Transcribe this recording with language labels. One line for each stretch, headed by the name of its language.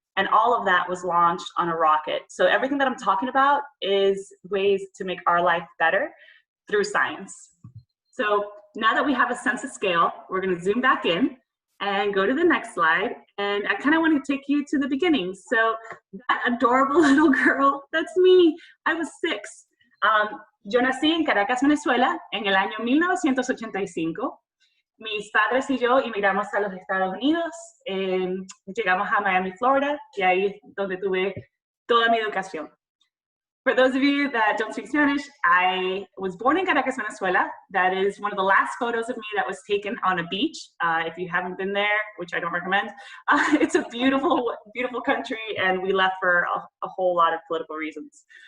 English: And all of that was launched on a rocket. So everything that I'm talking about is ways to make our life better through science. So now that we have a sense of scale, we're going to zoom back in and go to the next slide. And I kind of want to take you to the beginning. So that adorable little girl, that's me. I was 6.
Spanish: Yo nací en Caracas, Venezuela, en el año 1985. Mis padres y yo emigramos a los Estados Unidos. Llegamos a Miami, Florida, y ahí es donde tuve toda mi educación.
English: For those of you that don't speak Spanish, I was born in Caracas, Venezuela. That is one of the last photos of me that was taken on a beach. If you haven't been there, which I don't recommend, it's a beautiful, beautiful country, and we left for a whole lot of political reasons.